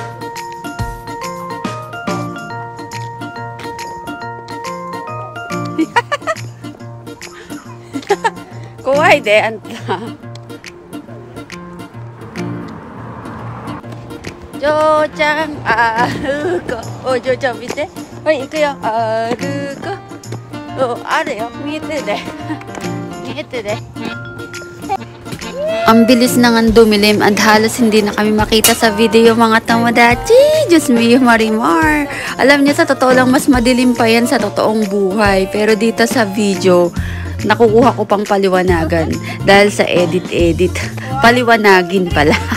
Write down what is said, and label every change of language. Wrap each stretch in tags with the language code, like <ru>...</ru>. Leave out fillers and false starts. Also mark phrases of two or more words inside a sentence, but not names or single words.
<ja>怖いで、あんた。ジョーちゃん、歩こう。おい、ジョーちゃん見て。はい、行くよ。歩こう。お、あるよ。見えてで。見えてで。</ja> <tl>Ang bilis na nga dumilim at halos hindi na kami makita sa video mga tomodachi. Diyos mio, Marimar. Alam niyo, sa totoo lang, mas madilim pa yan sa totoong buhay. Pero dito sa video, nakukuha ko pang paliwanagan. Dahil sa edit-edit, paliwanagin pala.</tl>